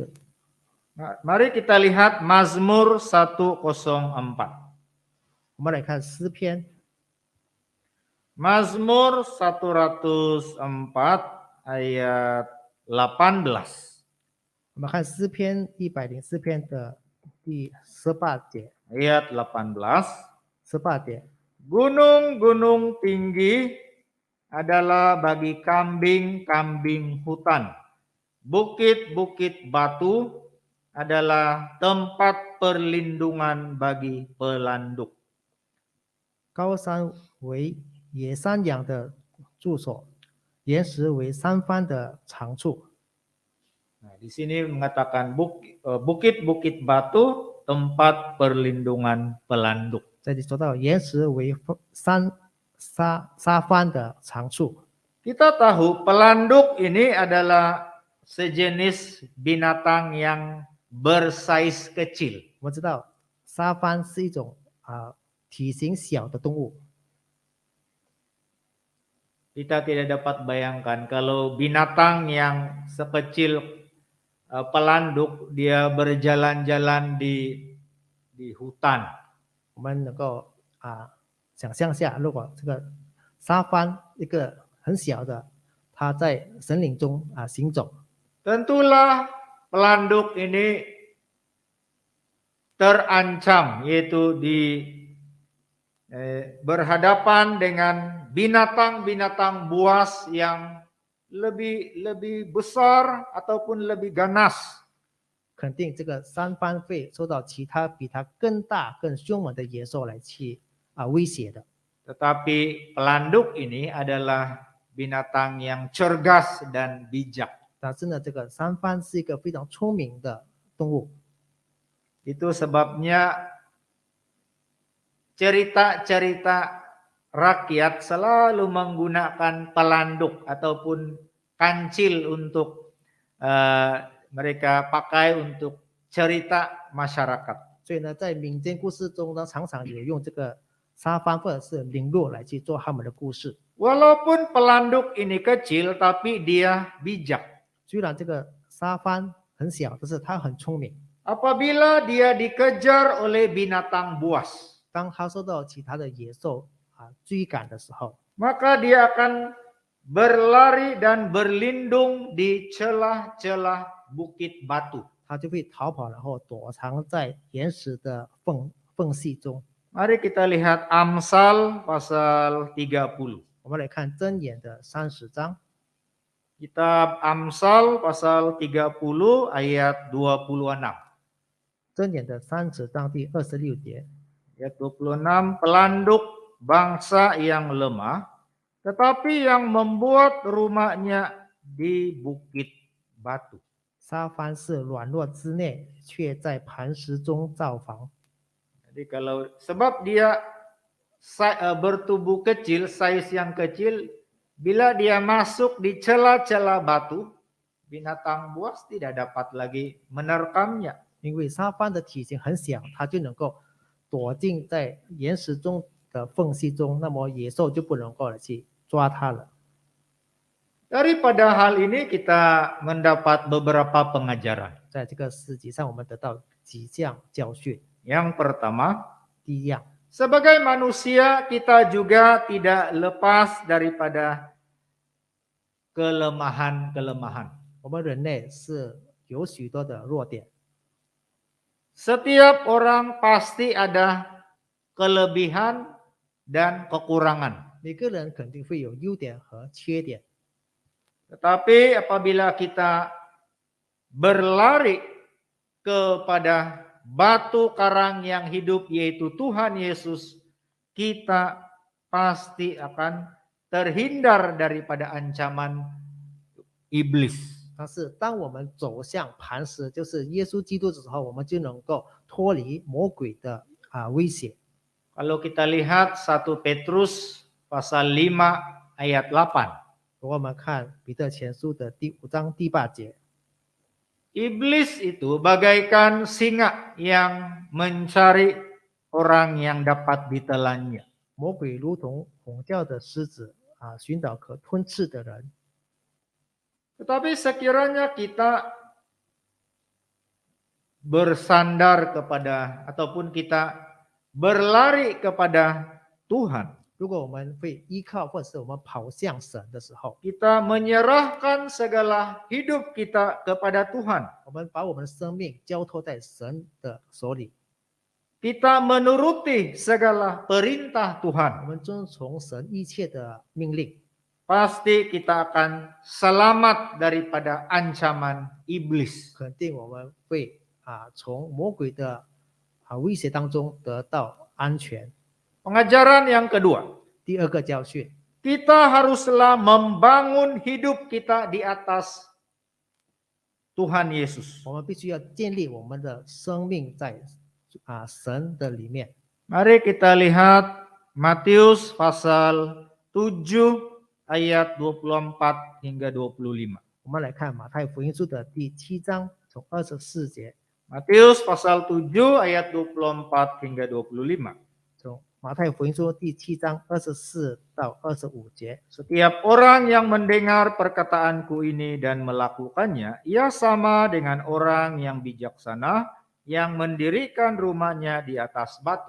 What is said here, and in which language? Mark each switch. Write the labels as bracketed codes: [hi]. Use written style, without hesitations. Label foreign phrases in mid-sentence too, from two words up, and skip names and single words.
[ms] Mari kita lihat Mazmur 104. [zh] 我们来看诗篇 [ms] Mazmur 104 ayat 18. [zh] 我们看诗篇104篇的第第18节， [ms] ayat 18. [zh] 18节， [ms] Gunung-gunung tinggi adalah bagi kambing-kambing hutan. Bukit-bukit batu adalah tempat perlindungan bagi pelanduk. [zh] 高山为野山羊的住所，岩石为三番的长处。 [ms] Nah, di sini mengatakan bukit-bukit batu tempat perlindungan pelanduk. [zh] 这里说到岩石为沙番的长处。 [ms] Kita tahu pelanduk ini adalah sejenis binatang yang bersaiz kecil. [zh] 我们知道沙番是一种体型小的动物。 [ms] Kita tidak dapat bayangkan kalau binatang yang sekecil pelanduk dia berjalan-jalan di hutan. [zh] 我们能够想象下，如果这个沙番一个很小的，它在森林中行走， [ms] Tentulah pelanduk ini terancam, yaitu berhadapan dengan binatang-binatang buas yang lebih besar ataupun lebih ganas. [zh] 肯定这个沙番会受到其他比它更大、更凶猛的野兽来去威胁的。 [ms] Tetapi pelanduk ini adalah binatang yang cergas dan bijak. [zh] 但是呢，这个沙番是一个非常聪明的动物。 [ms] Itu sebabnya cerita-cerita rakyat selalu menggunakan pelanduk ataupun kancil untuk mereka pakai untuk cerita masyarakat. [zh] 所以呢，在民间故事中呢，常常有用这个沙番或者是绫罗来去做他们的故事。 [ms] Walaupun pelanduk ini kecil, tapi dia bijak. [zh] 虽然这个沙番很小，但是它很聪明。 [ms] Apabila dia dikejar oleh binatang buas, [zh] 当它受到其他的野兽追赶的时候， [ms] maka dia akan berlari dan berlindung di celah-celah bukit batu. [zh] 它就会逃跑，然后躲藏在岩石的缝隙中。 [ms] Mari kita lihat Amsal pasal 30. [zh] 我们来看箴言的30章， [ms] Kitab Amsal pasal 30 ayat 26. [zh] 箴言的30章第26节， [ms] Ayat 26, pelanduk bangsa yang lemah, tetapi yang membuat rumahnya di bukit batu. [zh] 沙番是软弱之内，却在磐石中造房。 [ms] Jadi kalau sebab dia bertubuh kecil, size yang kecil, bila dia masuk di celah-celah batu, binatang buas tidak dapat lagi menerkamnya. [zh] 因为沙番的体型很小，它就能够躲进在岩石中的缝隙中，那么野兽就不能够去抓它了。 [ms] Daripada hal ini kita mendapat beberapa pengajaran. [zh] 在这个诗集上，我们得到几项教训。 [ms] Yang pertama, [zh] 第一样， [ms] sebagai manusia kita juga tidak lepas daripada kelemahan-kelemahan. [zh] 我们人类是有许多的弱点， [ms] Setiap orang pasti ada kelebihan dan kekurangan. [zh] 每个人肯定会有优点和缺点。 [ms] Tetapi apabila kita berlari kepada batu karang yang hidup yaitu Tuhan Yesus, kita pasti akan terhindar daripada ancaman iblis. [zh] 但是当我们走向磐石，就是耶稣基督的时候，我们就能够脱离魔鬼的威胁。 [ms] Kalau kita lihat 1 Petrus pasal 5 ayat 8. [zh] 如果我们看彼得前书的第5章第8节， [ms] Iblis itu bagaikan singa yang mencari orang yang dapat ditelannya. [zh] 魔鬼如同吼叫的狮子寻找可吞噬的人。 [ms] Tetapi sekiranya kita bersandar kepada ataupun kita berlari kepada Tuhan, [zh] 如果我们会依靠或者是我们跑向神的时候， [ms] kita menyerahkan segala hidup kita kepada Tuhan. [zh] 我们把我们的生命交托在神的手里， [ms] Kita menuruti segala perintah [zh] 我 [ms] Tuhan. [zh] 们遵从神一切的命令， [ms] Pasti kita akan selamat daripada ancaman iblis. [zh] 肯定我们会从魔鬼的威胁当中得到安全。 [ms] Pengajaran yang kedua, [zh] 第二个教训， [ms] kita haruslah membangun hidup kita di atas Tuhan Yesus. [zh] 我们必须要建立我们的生命在神的里面。 [ms] Mari kita lihat Matius pasal 7 ayat 24 hingga 25. [zh] 我们来看马太福音书的第7章，从24节， [ms] Matius pasal 7 ayat 24 hingga 25. [zh] 从马太福音书第7章24到25节。 [ms] Setiap orang yang mendengar perkataanku ini dan melakukannya, ia sama dengan orang yang bijaksana yang mendirikan rumahnya di atas batu.